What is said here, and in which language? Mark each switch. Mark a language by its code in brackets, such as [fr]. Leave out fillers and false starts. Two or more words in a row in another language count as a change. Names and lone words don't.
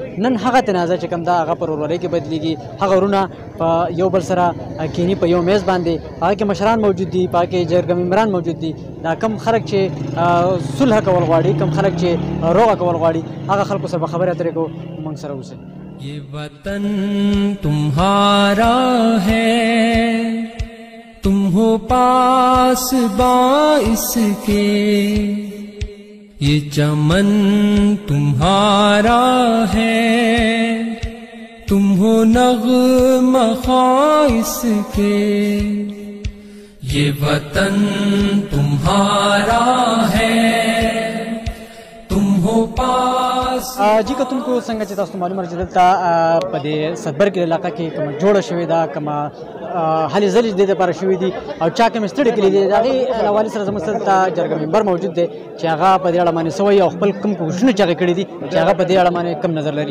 [ps] نن هغه تنازع چې کوم ده هغه په ورورۍ کې بدلېږي. هغه ورونه په یو بل سره کینی په یو میز باندې، هغه کې مشران موجود دي، په هغه کې جرګه ممبران موجود دي. دا کم خلک چې صلح کول غواړي، کم خلک چې روغه کول غواړي، هغه خلکو سره به خبرې اترې کوو. موږ سره اوسئ. [ur] یہ وطن تمہارا ہے، تم ہو پاسباں اسکے، یہ چمن تمہارا ہے، تم ہو نغمہ خواں اسکے، یہ وطن تمہارا ہے، تم ہو [ps] جی کتونکو څنګه چې تاسو ته معلومه ده چې دلته په دې صدبر کې علاقه کې کومه جوړه شوې ده، کومه هلې ځلې د دې لپاره شوې دي او چا کومې ستړې کړي دي، د هغې له حوالې سره زموږ دلته جرګه ممبر موجود دی چې هغه په دې اړه باندې څه وایي او خپل کوم کوښښونه چې هغې کړي دي چې هغه په دې اړه باندې کوم نظر لري.